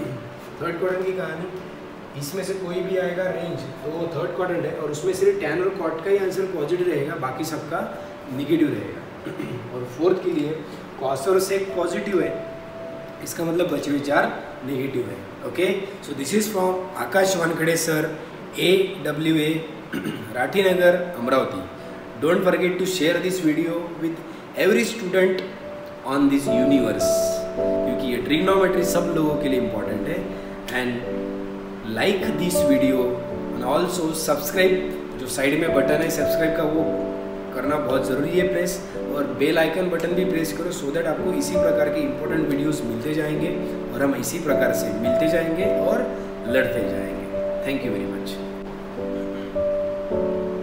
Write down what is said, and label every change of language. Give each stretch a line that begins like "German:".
Hindi: Third quadrant की कहानी, इसमें से कोई भी आएगा रेंज तो वो थर्ड क्वाड्रेंट है, और उसमें सिर्फ टैन और कॉट का ही आंसर पॉजिटिव रहेगा, बाकी सबका नेगेटिव रहेगा। और फोर्थ के लिए कॉस और सेक पॉजिटिव है, इसका मतलब बचे हुए 4 नेगेटिव है।
English: Okay, so this is from Akash Wankhede sir, AWA, Rathinagar, Amravati. Don't forget to share this video with every student on this universe,
Hindi: क्योंकि ये ट्रिग्नोमेट्री सब लोगों के लिए इम्पोर्टेंट है।
English: and like this video and also subscribe,
Hindi: जो साइड में बटन है सब्सक्राइब का वो करना बहुत ज़रूरी है प्रेस, और बेल आइकन बटन भी प्रेस करो
English: so that
Hindi: आपको इसी प्रकार के इंपॉर्टेंट वीडियोस मिलते जाएंगे, और हम इसी प्रकार से मिलते जाएंगे और लड़ते जाएंगे।
English: Thank you very much.